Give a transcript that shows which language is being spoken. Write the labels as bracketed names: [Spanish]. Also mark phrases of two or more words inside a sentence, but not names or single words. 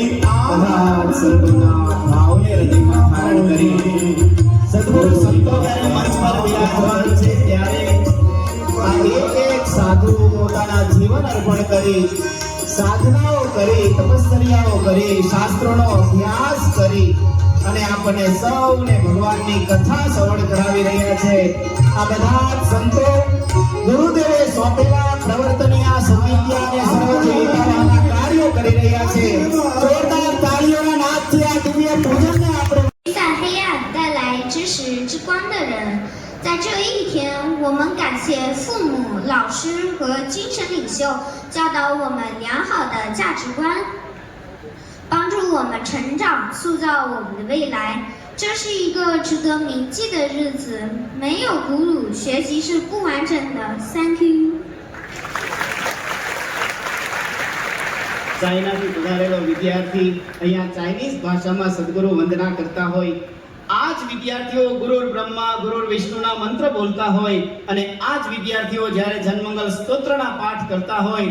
[Gujarati] બધા સંતોના ભાવને હૃદયમાં ધારણ કરી સદગુરુ સંતો જ્યારે મંચ પર બિરાજમાન છે ત્યારે આ એક સાધુ પોતાના જીવન અર્પણ કરી સાધનાઓ કરી તપસ્યાઓ કરી શાસ્ત્રોનો અભ્યાસ કરી અને આપણને સૌને ભગવાનની કથા શ્રવણ કરાવી રહ્યા છે. આ બધા જ સંતો ગુરુદેવે સોંપેલા પ્રવર્તનીય સદવિદ્યા અને સર્વજીવિતાના કાર્યો કરી રહ્યા છે. જોરદાર તાળીઓના નાદથી આ દિવ્ય પૂજનને આપણે [Chinese] 在黑暗带来知识之光的人。在这一天，我们感谢父母、老师和精神领袖教导我们良好的价值观，帮助我们成长，塑造我们的未来。这是一个值得铭记的日子。没有鼓舞，学习是不完整的。 [English] Thank you。 [Gujarati] ચાઇનાથી પધારેલો વિદ્યાર્થી અહીંયા ચાઇનીઝ ભાષામાં સદગુરુ વંદના કરતા હોય. આ જ વિદ્યાર્થીઓ ગુરુર બ્રહ્મા ગુરુર વિષ્ણુના મંત્ર બોલતા હોય અને આ જ વિદ્યાર્થીઓ જ્યારે જન્મંગલ સ્તોત્રના પાઠ કરતા હોય.